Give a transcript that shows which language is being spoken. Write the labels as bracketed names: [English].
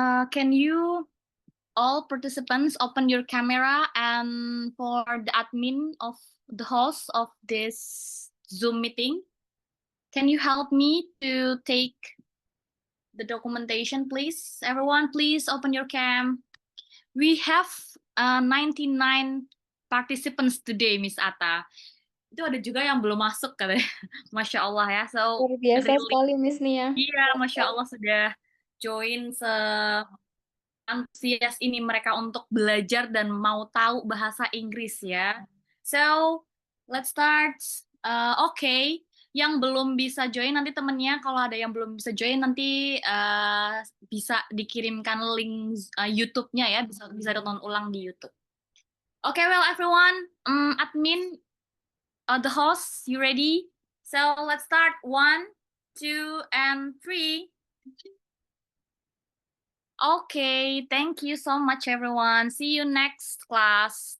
[English] Can you all participants open your camera, and for the admin of the host of this Zoom meeting, can you help me to take the documentation, please? Everyone, please open your cam. We have 99 participants today, Miss Atta. [Indonesian] Itu ada juga yang belum masuk katanya. Masya Allah ya. So, luar biasa sekali, Miss Nia. Iya, Masya Allah sudah join antusias ini mereka untuk belajar dan mau tahu bahasa Inggris ya. [English] So, let's start. [Indonesian] Okay, yang belum bisa join nanti temennya, kalau ada yang belum bisa join nanti bisa dikirimkan link YouTube-nya ya, bisa ditonton ulang di YouTube. [English] Okay, well everyone, admin, the host, you ready? So let's start. 1, 2, and 3. Okay, thank you so much everyone. See you next class.